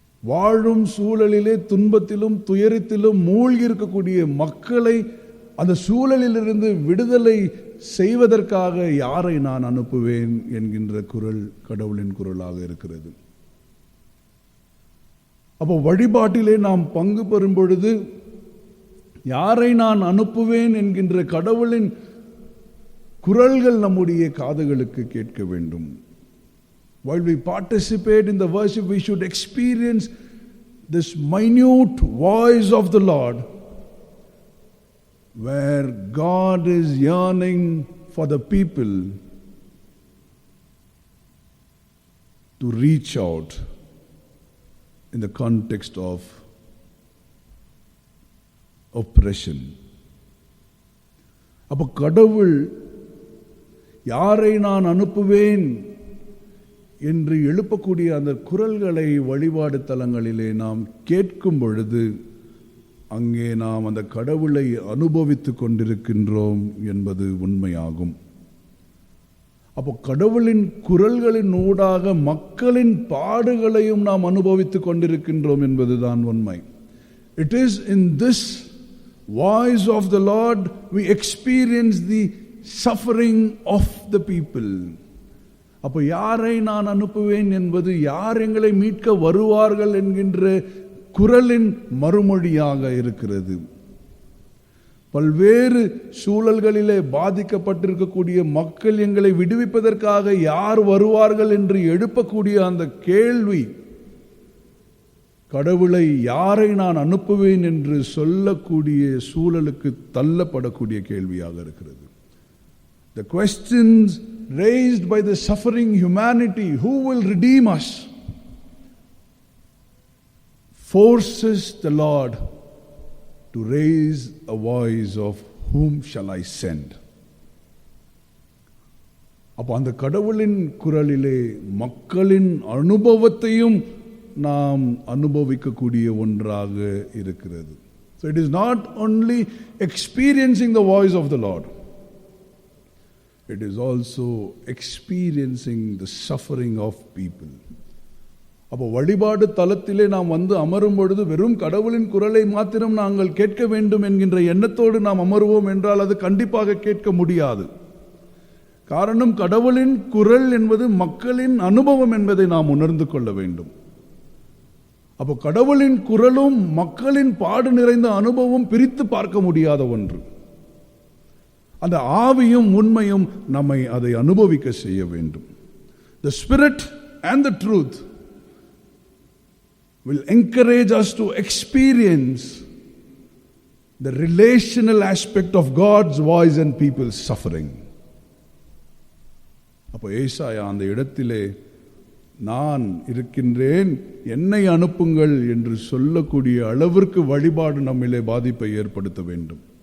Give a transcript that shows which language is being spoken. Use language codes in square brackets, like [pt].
[ta] வாழும் சூழலிலே துன்பத்திலும் துயரத்திலும் மூழ்கி இருக்கக்கூடிய மக்களை அந்த சூழலிலிருந்து விடுதலை செய்வதற்காக யாரை நான் அனுப்புவேன் என்கின்ற குரல் கடவுளின் குரலாக இருக்கிறது. அப்போ வழிபாட்டிலே நாம் பங்கு பெறும் பொழுது யாரை நான் அனுப்புவேன் என்கின்ற கடவுளின் குரல்கள் நம்முடைய காதுகளுக்கு கேட்க வேண்டும். [en] While we participate in the worship, we should experience this minute voice of the Lord, where God is yearning for the people to reach out in the context of oppression. [ta] அப்போ கடவுள் யாரை நான் அனுப்புவேன் என்று எழுப்பக்கூடிய அந்த குரல்களை வழிபாடு தலங்களிலே நாம் கேட்கும் பொழுது அங்கே நாம் அந்த கடவுளை அனுபவித்துக் கொண்டிருக்கின்றோம் என்பது உண்மையாகும். அப்போ கடவுளின் குரல்களின் ஊடாக மக்களின் பாடுகளையும் நாம் அனுபவித்துக் கொண்டிருக்கின்றோம் என்பதுதான் உண்மை. [en] It is in this voice of the Lord we experience the suffering of the people. [ta] அப்போ யாரை நான் அனுப்புவேன் என்பது யார் எங்களை மீட்க வருவார்கள் என்கின்ற குரலின் மறுமொழியாக இருக்கிறது. பல்வேறு சூழல்களிலே பாதிக்கப்பட்டிருக்கக்கூடிய மக்கள் எங்களை விடுவிப்பதற்காக யார் வருவார்கள் என்று எழுப்பக்கூடிய அந்த கேள்வி கடவுளை யாரை நான் அனுப்புவேன் என்று சொல்லக்கூடிய சூழலுக்கு தள்ளப்படக்கூடிய கேள்வியாக இருக்கிறது. [en] The questions raised by the suffering humanity, who will redeem us, forces the Lord to raise a voice of whom shall I send. [ta] அப்போ அந்த கடவுளின் குரலிலே மக்களின் அனுபவத்தையும் நாம் அனுபவிக்கக்கூடிய ஒன்றாக இருக்கிறது. [en] So it is not only experiencing the voice of the Lord, it is also experiencing the suffering of people. [ta] அப்போ வழிபாடு தலத்திலே நாம் வந்து அமரும் பொழுது வெறும் கடவுளின் குரலை மாத்திரம் நாங்கள் கேட்க வேண்டும் என்கின்ற எண்ணத்தோடு நாம் அமருவோம் என்றால் அது கண்டிப்பாக கேட்க முடியாது. காரணம், கடவுளின் குரல் என்பது மக்களின் அனுபவம் என்பதை நாம் உணர்ந்து கொள்ள வேண்டும். அப்போ கடவுளின் குரலும் மக்களின் பாடு நிறைந்த அனுபவம் பிரித்து பார்க்க முடியாத ஒன்று. அந்த ஆவியும் உண்மையும் நம்மை அதை அனுபவிக்க செய்ய வேண்டும். [en] The Spirit and the truth will encourage us to experience the relational aspect of God's voice and people's suffering. [ta] அப்போ ஏசாயா அந்த இடத்திலே நான் இருக்கின்றேன், என்னை அனுப்புங்கள் என்று சொல்லக்கூடிய அளவிற்கு வழிபாடு நம்மிலே பாதிப்பை ஏற்படுத்த வேண்டும்.